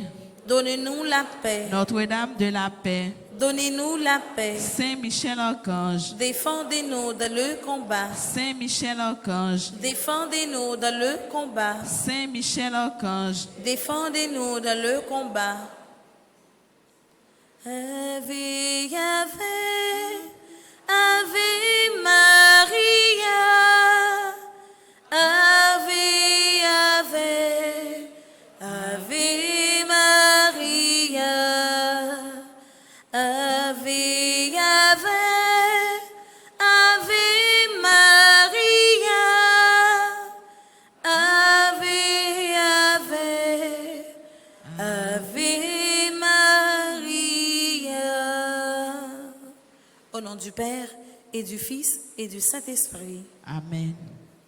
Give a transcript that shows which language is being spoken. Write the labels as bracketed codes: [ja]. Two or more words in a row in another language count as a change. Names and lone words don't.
[fr] Donnez-nous la paix. Notre-Dame de la paix, Donnez-nous la paix. Saint Michel Archange, Défendez-nous dans le combat. Saint Michel Archange, Défendez-nous dans le combat. Saint Michel Archange, Défendez-nous dans le combat. [la] Ave, Ave, Ave Maria. Ave, Ave, Ave Maria. Ave, Ave, Ave Maria. Ave, Ave, Ave Maria. [fr] Au nom du Père et du Fils et du Saint-Esprit. Amen.